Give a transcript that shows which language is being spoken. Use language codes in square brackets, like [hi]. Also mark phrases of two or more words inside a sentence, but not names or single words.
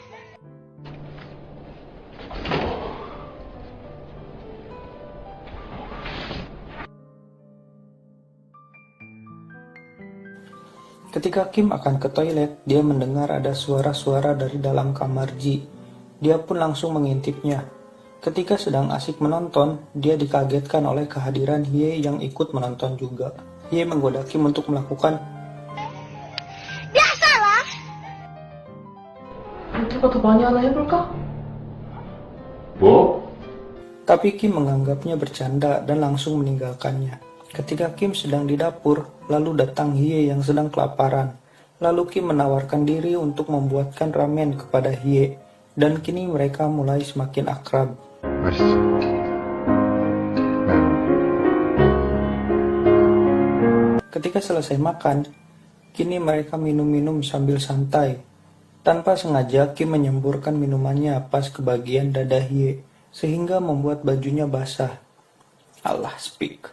[id] Ketika Kim akan ke toilet, dia mendengar ada suara-suara dari dalam kamar Ji. Dia pun langsung mengintipnya. Ketika sedang asik menonton, dia dikagetkan oleh kehadiran Hye yang ikut menonton juga. Hye menggoda Kim untuk melakukan. Biasalah. [ko] 우리가 더 많이 하나 해볼까? 뭐? [id] Tapi Kim menganggapnya bercanda dan langsung meninggalkannya. Ketika Kim sedang di dapur, lalu datang Hye yang sedang kelaparan. Lalu Kim menawarkan diri untuk membuatkan ramen kepada Hye, dan kini mereka mulai semakin akrab. [ko] 맛있어. 매워. [id] Ketika selesai makan, kini mereka minum-minum sambil santai. Tanpa sengaja, Kim menyemburkan minumannya pas ke bagian dada Hye, sehingga membuat bajunya basah. [en] Allah speak.